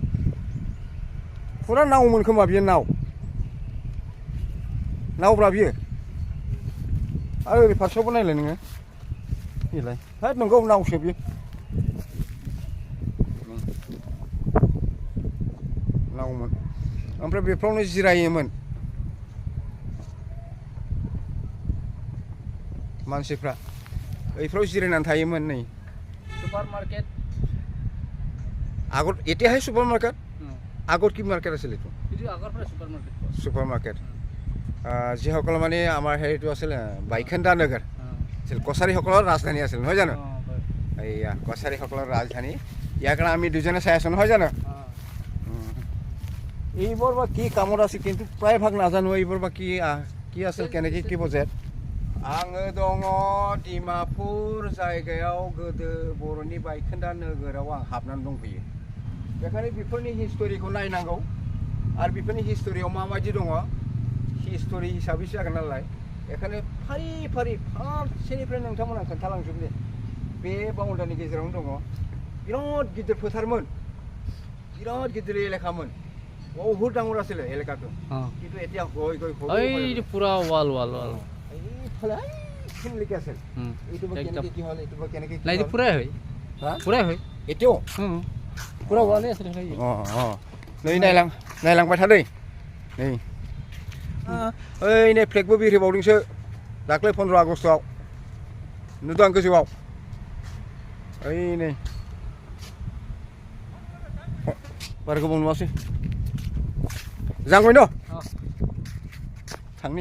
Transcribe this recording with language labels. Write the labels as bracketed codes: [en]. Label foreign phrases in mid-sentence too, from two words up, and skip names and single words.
[brx] फुरा नावमोन खोमा बियो नावब्रा बियो आरो ओरै फारसेयावबो नायलाय नोङो बेलाय हाब नंगौ नावसो बियो नावमोन ओमफ्राय बेफ्रावनो जिरायोमोन मानसिफ्रा बैफ्राव जिरायनानै थायोमोन नै [en] super market [as] আগত এতিয়াহে [en] super market [as] আগত কি মার্কেট আছিল এইটো এইটো আগৰ পৰা [en] super market [as] যিসকল মানে আমাৰ হেৰিটো আছিল বাইখেণ্ডা নগৰ আছিল কছাৰীসকলৰ ৰাজধানী আছিল নহয় জানো এইয়া কছাৰীসকলৰ ৰাজধানী ইয়াৰ কাৰণে আমি দুজনে চাই আছো নহয় জানো এইবোৰ বা কি কামত আছিল কিন্তু প্ৰায় ভাগ নাজানো এইবোৰ বা কি আছিল কেনেকৈ কি বুজায় [brx] आङो दङ डिमापुर जायगायाव गोदो बर'नि बायखोन्दा नोगोराव आं हाबनानै दंफैयो बेखायनो बेफोरनि हिस्ट'रिखौ नायनांगौ आरो बेफोरनि हिस्ट'रियाव माबायदि दङ हिस्ट'रि हिसाबैसो जागोन नालाय बेखायनो फारि फारि फारसेनिफ्राय नोंथांमोना खोन्थालांजोबनि बे बाउन्डारिनि गेजेरावनो दङ बिराद गिदिर फोथारमोन बिराद गिदिर एलेखामोन बहुद [as] डाঙर আছিল [brx] एलेकाखौ [as] কিন্তু এতিয়া গৈ গৈ এই পুৰা ওয়াল লিখি আছিল এইটো কেনেকৈ কি হ'ল এইটো কেনেকৈ নাই পুৰাই হয় এতিয়াও পুৰা ওয়ালে আছে [brx] नै नायलांबाय था दै नै ओइ नै फ्लेगबो बिरहोबावदोंसो दाख्लै 15 आगस्टआव नुदों आं गोजौआव ओइ नै बारा गोबाव नुवासै जांबाय न' थांनि